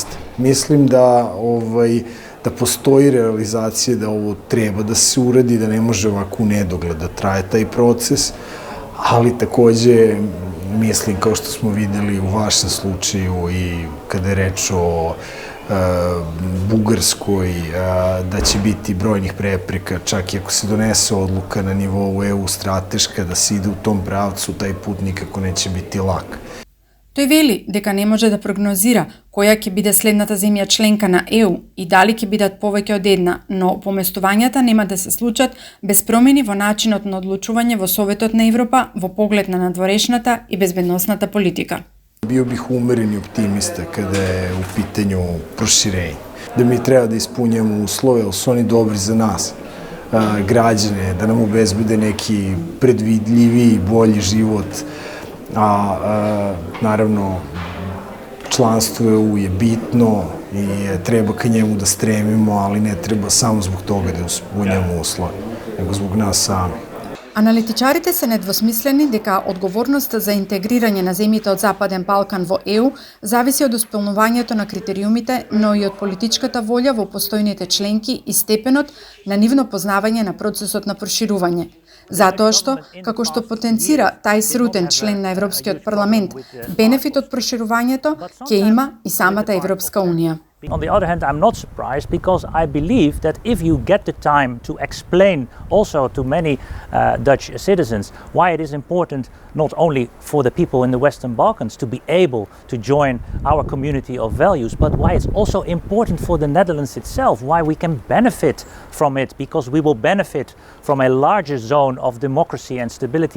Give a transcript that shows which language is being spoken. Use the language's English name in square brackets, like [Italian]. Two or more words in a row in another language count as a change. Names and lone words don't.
[Serbian] Mislim da postoji realizacija da ovo treba da se uradi, da ne može ovako u nedogled da traje taj proces, ali takođe mislim, kao što smo videli u vašem slučaju i kada je reč o Bugarskoj, da će biti brojnih prepreka, čak i ako se donese odluka na nivou EU strateška da se ide u tom pravcu, taj put nikako neće biti lak. [Macedonian] Тој вели дека не може да прогнозира која ќе биде следната земја членка на ЕУ и дали ќе бидат повеќе од една, но поместувањата нема да се случат без промени во начинот на одлучување во Советот на Европа во поглед на надворешната и безбедносната политика. [Serbian] Bio bih umereni optimista kada je u pitanju proširenje. Da mi treba da ispunjamo uslove, ali su oni dobri za nas, građane, da nam obezbede neki predvidljiviji, bolji život, naravno članstvo EU je bitno i treba ka njemu da stremimo, ali ne treba samo zbog toga da ispunjamo uslove, nego zbog nas sami. [Macedonian] Аналитичарите се недвосмислени дека одговорноста за интегрирање на земјите од Западен Балкан во ЕУ зависи од исполнувањето на критериумите, но и од политичката волја во постојните членки и степенот на нивно познавање на процесот на проширување. Затоа што, како што потенцира Тајс Рутен, член на Европскиот парламент, бенефит од проширувањето ќе има и самата Европска Унија. [English] On the other hand, I'm not surprised because I believe that if you get the time to explain also to many Dutch citizens why it is important not only for the people in the Western Balkans to be able to join our community of values, but why it's also important for the Netherlands itself, why we can benefit from it, because we will benefit from a larger zone of democracy and stability.